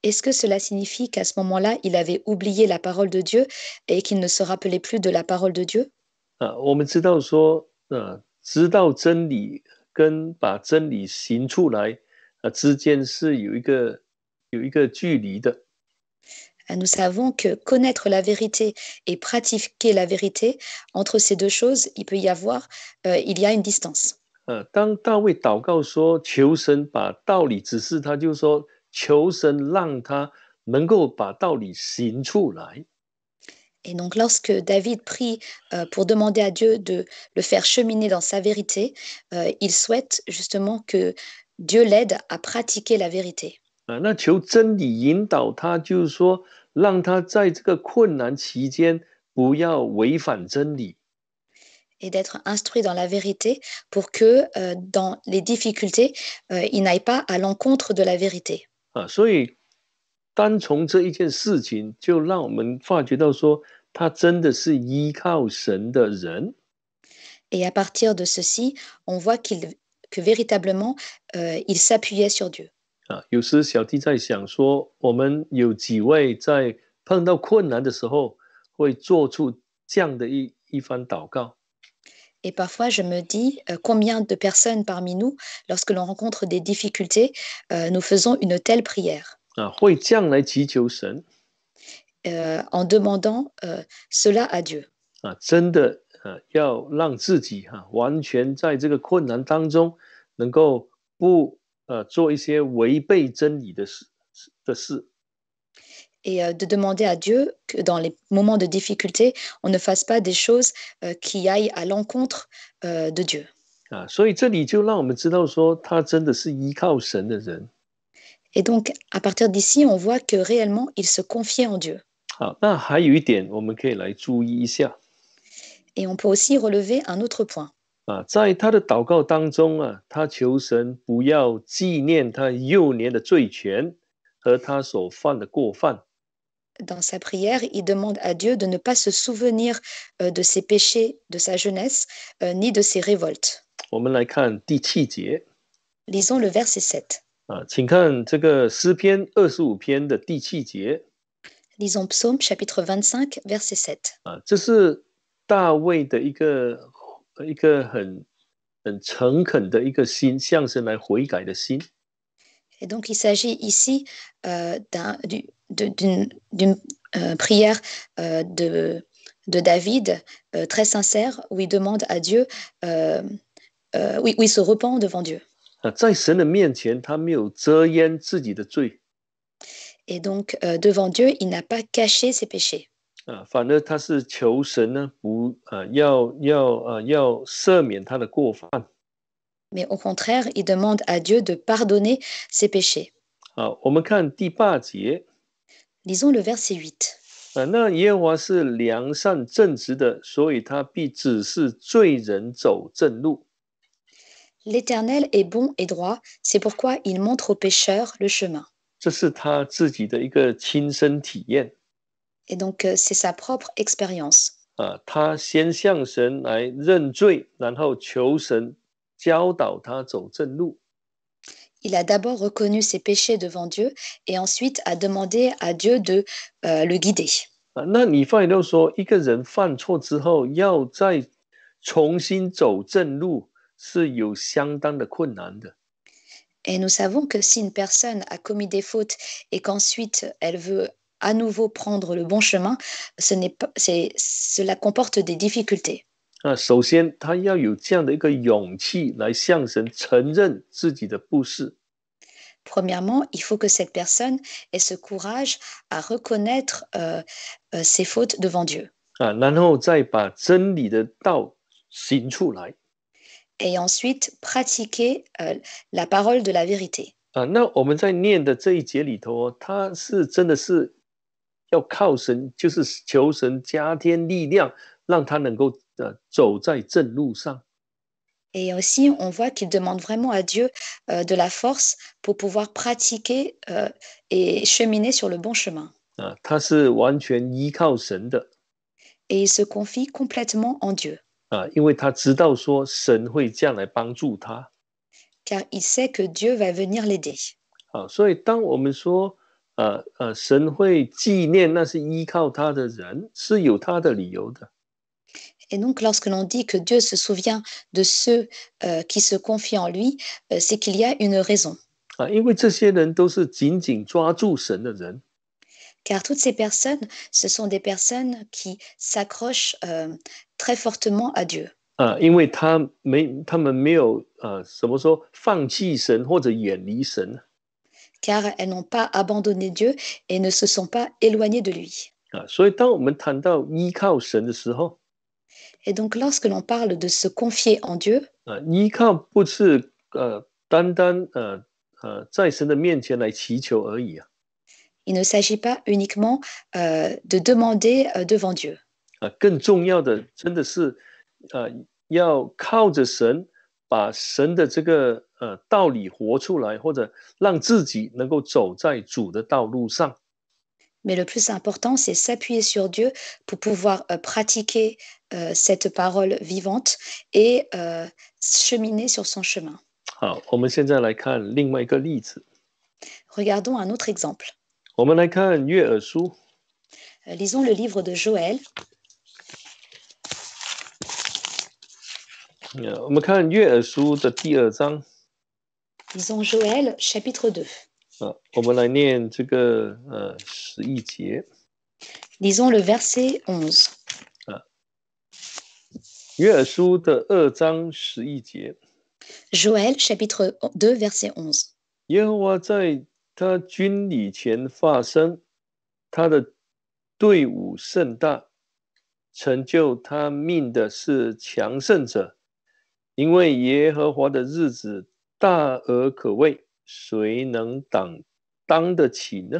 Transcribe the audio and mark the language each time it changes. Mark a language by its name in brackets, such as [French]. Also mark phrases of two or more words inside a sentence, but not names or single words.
[French] Est-ce que cela signifie qu'à ce moment-là, il avait oublié la parole de Dieu et qu'il ne se rappelait plus de la parole de Dieu? [Chinese] 我们知道说，知道真理跟把真理行出来，之间是有一个距离的。 [French] Nous savons que connaître la vérité et pratiquer la vérité, entre ces deux choses, il y a une distance. [Chinese] 当大卫祷告说求神把道理指示他，就是说求神让他能够把道理行出来。 [French] Et donc, lorsque David prie pour demander à Dieu de le faire cheminer dans sa vérité, il souhaite justement que Dieu l'aide à pratiquer la vérité. [Chinese] 那求真理引导他，就是说让他在这个困难期间不要违反真理。 [French] Et d'être instruit dans la vérité pour que dans les difficultés, il n'aille pas à l'encontre de la vérité. [Chinese] 所以单从这一件事情，就让我们发觉到说，他真的是依靠神的人。 [French] Et à partir de ceci, on voit que véritablement, il s'appuyait sur Dieu. [Chinese] 有时小弟在想说，我们有几位在碰到困难的时候，会做出这样的一番祷告。 [French] Et parfois, je me dis combien de personnes parmi nous, lorsque l'on rencontre des difficultés, nous faisons une telle prière [Chinese] 会这样来祈求神。 [French] en demandant cela à Dieu. [Chinese] 真的要让自己完全在这个困难当中，能够不做一些违背真理的事。 [French] Et de demander à Dieu que dans les moments de difficulté, on ne fasse pas des choses qui aillent à l'encontre de Dieu. [Chinese] 所以这里就让我们知道说，他真的是依靠神的人。 [French] Et donc, à partir d'ici, on voit que réellement, il se confiait en Dieu. [Chinese] 好，那还有一点我们可以来注意一下。 [French] Et on peut aussi relever un autre point. [Chinese] 在他的祷告当中他求神不要纪念他幼年的罪权和他所犯的过犯。 [French] Dans sa prière, il demande à Dieu de ne pas se souvenir de ses péchés de sa jeunesse, ni de ses révoltes. [Chinese] 我们来看第7节。 [French] Lisons le verset 7. [Chinese] 请看这个诗篇25篇的第7节。 [French] Lisons Psaume chapitre 25, verset 7. [Chinese] 这是大卫的一个很诚恳的一个心，向神来悔改的心。 [French] Et donc, il s'agit ici d'une prière de David très sincère, où il demande à Dieu, où il se repent devant Dieu. [Chinese] 在神的面前，他没有遮掩自己的罪。 [French] Et donc, devant Dieu, il n'a pas caché ses péchés. [Chinese] 反而他是求神呢，不要赦免他的过犯。 [French] Mais au contraire, il demande à Dieu de pardonner ses péchés. [Chinese] 我们看第8节。 [French] Lisons le verset 8. [Chinese] 那耶和华是良善正直的，所以他必指示罪人走正路。 [French] L'Éternel est bon et droit, c'est pourquoi il montre aux pécheurs le chemin. [Chinese] 这是他自己的一个亲身体验。 [French] Et donc, c'est sa propre expérience. [Chinese] 他先向神来认罪，然后求神教导他走正路。 [French] Il a d'abord reconnu ses péchés devant Dieu et ensuite a demandé à Dieu de le guider. [Chinese] 那你发现到说，一个人犯错之后，要再重新走正路，是有相当的困难的。 [French] Et nous savons que si une personne a commis des fautes et qu'ensuite elle veut à nouveau prendre le bon chemin, cela comporte des difficultés. [Chinese] 首先他要有这样的一个勇气来向神承认自己的不是。 [French] Premièrement, il faut que cette personne ait ce courage à reconnaître ses fautes devant Dieu. [Chinese] 然后再把真理的道行出来。 [French] Et ensuite pratiquer la parole de la vérité. [Chinese] 那我们在念的这一节里头，他是真的是要靠神，就是求神加添力量，让他能够走在正路上。 [French] Et aussi, on voit qu'il demande vraiment à Dieu de la force pour pouvoir pratiquer et cheminer sur le bon chemin. [Chinese] 他是完全依靠神的。 [French] Et il se confie complètement en Dieu. [Chinese] 因为他知道说神会这样来帮助他。 [French] Car il sait que Dieu va venir l'aider. [Chinese] 所以当我们说神会纪念那是依靠他的人，是有他的理由的。 [French] Et donc, lorsque l'on dit que Dieu se souvient de ceux qui se confient en lui, c'est qu'il y a une raison. [Chinese] 因为这些人都是紧紧抓住神的人。 [French] Car toutes ces personnes, ce sont des personnes qui s'accrochent très fortement à Dieu. [Chinese] 因为他们没有怎么说放弃神或者远离神。 [French] Car elles n'ont pas abandonné Dieu et ne se sont pas éloignées de lui. [Chinese] 所以当我们谈到依靠神的时候， [French] Et donc, lorsque l'on parle de se confier en Dieu, [Chinese] 依靠不是单单在神的面前来祈求而已。 [French] il ne s'agit pas uniquement de demander devant Dieu. [Chinese] 更重要的真的是要靠着神，把神的这个道理活出来，或者让自己能够走在主的道路上。 [French] Mais le plus important, c'est s'appuyer sur Dieu pour pouvoir pratiquer cette parole vivante et cheminer sur son chemin. [Chinese] 好，我们现在来看另外一个例子。 [French] Regardons un autre exemple. [Chinese] 我们来看约珥书。 [French] Lisons le livre de Joël. [Chinese] 我们看约珥书的第2章。 [French] Lisons Joël, chapitre 2. [Chinese] 我们来念这个11节。 [French] Lisons le verset 11. [Chinese] 约珥书的2章11节。 [French] Joël, chapitre 2, verset 11. [Chinese] 耶和华在他军礼前发声，他的队伍甚大，成就他命的是强盛者，因为耶和华的日子大而可畏，谁能当得起呢？